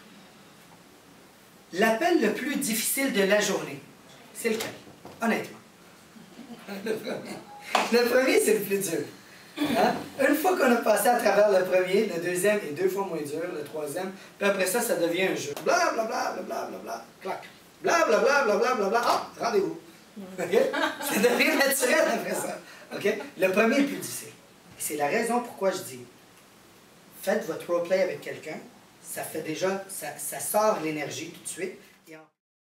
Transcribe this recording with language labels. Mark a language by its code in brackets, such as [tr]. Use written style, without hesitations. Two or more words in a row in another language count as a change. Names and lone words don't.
[fr] L'appel le plus difficile de la journée, c'est lequel? Honnêtement. Le premier, c'est le plus dur. Hein? Une fois qu'on a passé à travers le premier, le deuxième est 2 fois moins dur, le troisième, puis après ça, ça devient un jeu. Bla bla bla bla bla bla bla, clac. Bla bla bla bla bla bla bla, ah, rendez-vous. Okay? Ça devient naturel après ça. Okay? Le premier est plus difficile. C'est la raison pourquoi je dis, faites votre roleplay avec quelqu'un, ça fait déjà, ça sort l'énergie tout de suite.